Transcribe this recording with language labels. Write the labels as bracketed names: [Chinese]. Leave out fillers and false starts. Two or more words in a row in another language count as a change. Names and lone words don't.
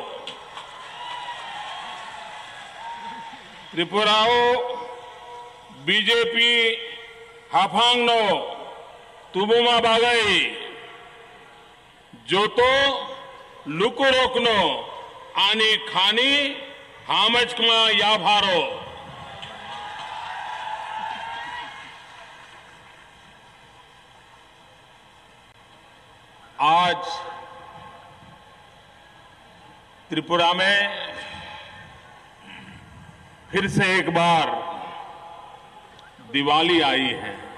[Kok Borok] त्रिपुराओ बीजेपी हाफांगनो तुबुमा बागई जोतो लुकु रोकनो आनी खानी हामचकमा याभारो [Hindi] आज त्रिपुरा में फिर से एक बार दिवाली आई है।